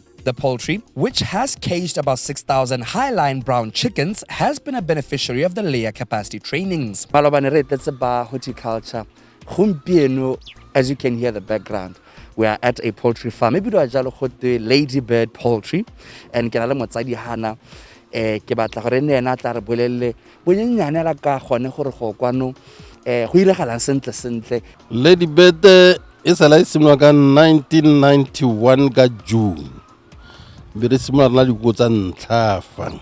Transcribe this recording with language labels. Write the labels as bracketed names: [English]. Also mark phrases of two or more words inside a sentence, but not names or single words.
[English] The poultry, which has caged about 6,000 highline brown chickens, has been a beneficiary of the Leah capacity trainings. That's about horticulture. As you can hear the background, we are at a poultry farm. Maybe do a Ladybird Poultry, and [Tswana] ke na le motsadi hana ke batla gore ne ena tla re bolelle bonyenyane la ka gone gore go kwano go iregalang sentle. [English] Ladybird is a license ka 1991 ka June. [Tswana] Be re simolola la diko tsa ntlhafa.